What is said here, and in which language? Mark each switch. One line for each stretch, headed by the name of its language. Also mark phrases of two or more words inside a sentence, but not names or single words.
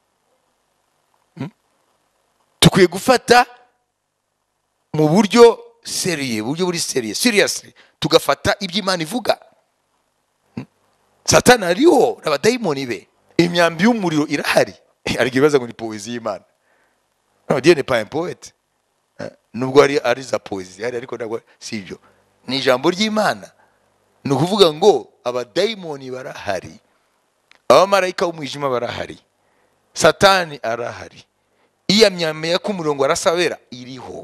Kinyarwanda: Tukwiye gufata mu buryo seriye, buryo buri seriye, seriously, tugafata ibyo Imana ivuga. Satani ariho n'abadayimoni be. Imyambi y'umuriro irahari. Ariko ibibaza ngo ni poezi y'Imana.
English: No,
French: Dieu n'est pas un poète.
Kinyarwanda: Nubwo ari za poezi, ariko ntabwo si ibyo. Ni ijambo ry'Imana. Ni ukuvuga ngo abadayimoni barahari. Abamarayika b'umwijima barahari. Satani arahari. Iya myambi ya kumurongo arasabera iriho.